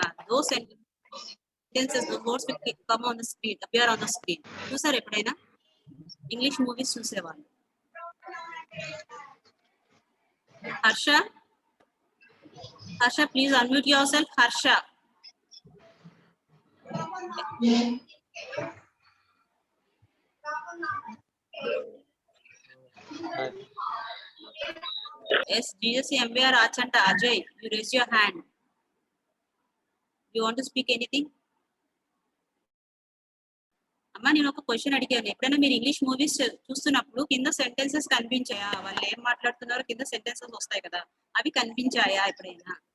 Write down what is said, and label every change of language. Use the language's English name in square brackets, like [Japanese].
[English] those sentences, the words will come on the screen, appear on the screen. [Telugu] చూసారు ఎప్పుడైనా English movies చూసేవాళ్ళు? [English] Harsha, please unmute yourself. Harsha, yes, GSC MBR Achanta Ajay, you raise your hand. You want to speak anything? [Telugu] అమ్మా నేను ఒక question అడిగాను. ఎప్పుడైనా మీరు English movies చూస్తున్నప్పుడు కింద సెంటెన్సెస్ కనిపించాయా? వాళ్ళు ఏం మాట్లాడుతున్నారో కింద సెంటెన్సెస్ వస్తాయి కదా, అవి కనిపించాయా ఎప్పుడైనా?